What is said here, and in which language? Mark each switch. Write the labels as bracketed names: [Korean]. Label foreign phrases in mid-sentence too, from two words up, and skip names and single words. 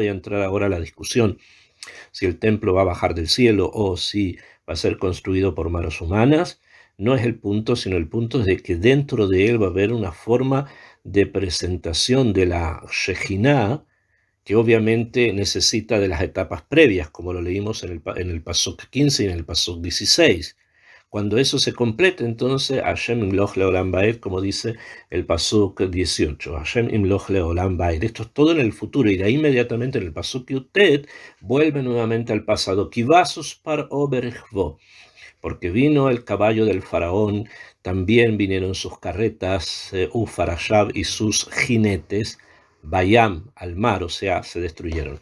[Spanish] a entrar ahora a la discusión si el templo va a bajar del cielo o si va a ser construido por manos humanas, no es el punto, sino el punto es de que dentro de él va a haber una forma de presentación de la Shejinah, que obviamente necesita de las etapas previas, como lo leímos en el pasuk 15 y en el pasuk 16. Cuando eso se complete, entonces [Hebrew] ה' ימלוך לעולם ועד, [Spanish] como dice el pasuk 18. [Hebrew] ה' ימלוך לעולם ועד. [Spanish] Esto es todo en el futuro, y de ahí inmediatamente en el pasuk Yutet vuelve nuevamente al pasado. [Hebrew] כי בא סוס פרעה ברכבו, [Spanish] porque vino el caballo del faraón, también vinieron sus carretas, Ufarashab y sus jinetes, Bayam, al mar, o sea, se destruyeron.